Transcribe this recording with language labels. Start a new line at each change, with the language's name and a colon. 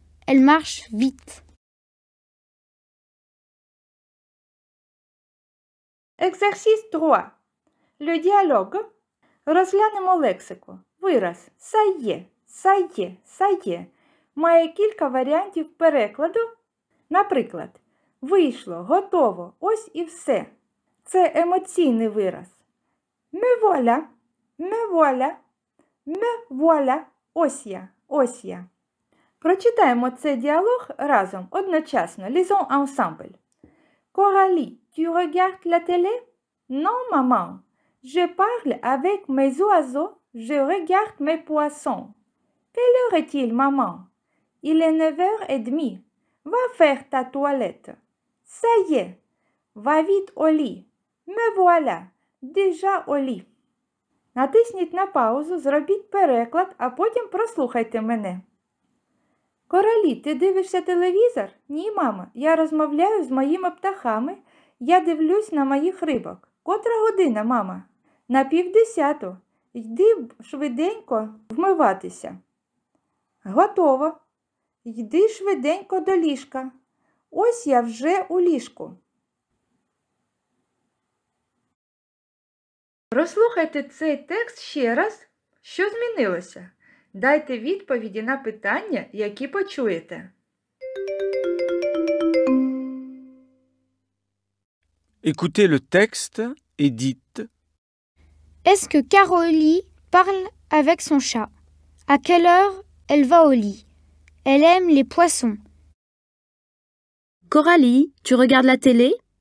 French: Elle marche vite. Exercice 3. Le dialogue.
Ukrainian: Розглянемо лексику. Вираз «ça y est», «ça y est», «ça y est» має кілька варіантів перекладу. Наприклад, вийшло, готово, ось і все. Це емоційний вираз.
French: Me voilà, me voilà, me voilà,
Ukrainian: ось я, ось я. Прочитаємо цей діалог разом, одночасно.
French: Lisons ensemble. Coralie, tu regardes la télé? Non, maman. Je parle avec mes oiseaux, je regarde mes poissons. Quelle heure est-il, maman? Il est 9h30. Va faire ta toilette. Ça y est, va vite au lit. Me voilà, déjà au lit.
Ukrainian: Натисніть на паузу, зробіть переклад, а потім прослухайте мене. Коралі, ти дивишся телевізор? Ні, мама, я розмовляю з моїми птахами. Я дивлюсь на моїх рибок. Котра година, мама? На 9:30. Йди швиденько вмиватися. Готово. Йди швиденько до ліжка. Ось я вже у ліжку. Прослухайте цей текст ще раз. Що змінилося? Дайте відповіді на питання, які почуєте.
French: Écoutez le texte et dites Est-ce que Carolie parle avec son chat? À quelle heure elle va au lit? Elle aime les poissons. Coralie, tu regardes la télé?